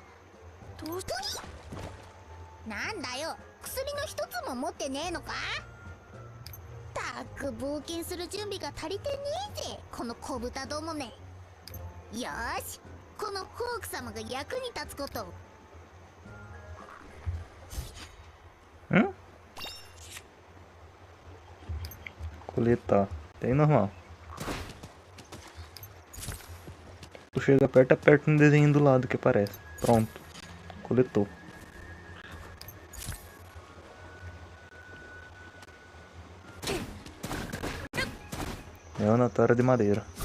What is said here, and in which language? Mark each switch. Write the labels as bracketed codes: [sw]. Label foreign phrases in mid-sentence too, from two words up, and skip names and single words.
[ja] どうしなんだよ、薬の一つも持ってねえのか。たく冒険する準備が足りてねえぜ、この小豚どもめ。よーし、このホーク様が役に立つことを。 [pt] Coletar. Tem normal. Tu chega perto, aperta no desenho do lado que aparece. Pronto. Coletou. Neonatória de madeira.